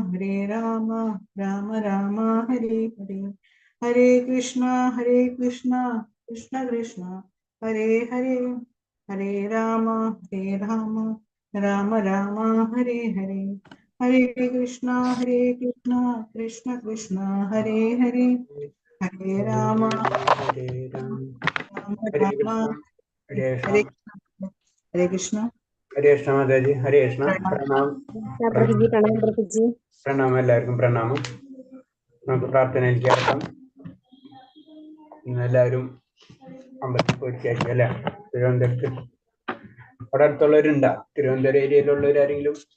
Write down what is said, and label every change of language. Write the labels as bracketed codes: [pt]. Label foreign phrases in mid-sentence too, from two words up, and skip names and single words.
[sa] രാമ ഹരേ ഹരേ ഹരേ കൃഷ്ണ കൃഷ്ണ കൃഷ്ണ ഹരേ ഹരേ ഹരേ രാമ രാമ ഹരേ ഹരേ ഹരേ കൃഷ്ണ കൃഷ്ണ ഹരേ ഹരേ ഹരേ രാമ രാമ ഹരേ ഹരേ കൃഷ്ണ [ml] ഹരേ കൃഷ്ണ മാതാജി. ഹരേ കൃഷ്ണ. പ്രണാം. പ്രണാമം എല്ലാവർക്കും പ്രണാമം. നമുക്ക് പ്രാർത്ഥനയിലേക്ക് ഇറക്കാം. എല്ലാവരും അമ്പലത്തിൽ പോയിരിക്കും അല്ലെ? തിരുവനന്തപുരത്ത് അവിടെ അടുത്തുള്ളവരുണ്ടാ? തിരുവനന്തപുരം ഏരിയയിലുള്ളവർ ആരെങ്കിലും?